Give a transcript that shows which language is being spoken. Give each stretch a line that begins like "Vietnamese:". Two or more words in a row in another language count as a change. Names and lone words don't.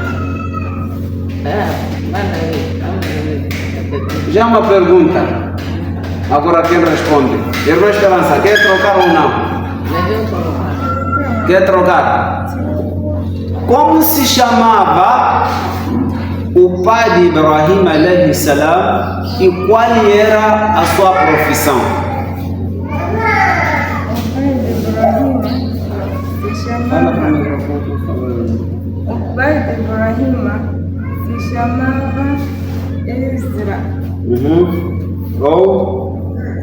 Portuguese: Manda aí. Já é uma pergunta. Agora quem responde? Irmã Esperança, quer trocar ou não? Quer trocar? Como se chamava o pai de Ibrahim
Arabic: عليه السلام
Portuguese: e qual era a sua profissão? O pai de Ibrahim chamava Ezra. Ou?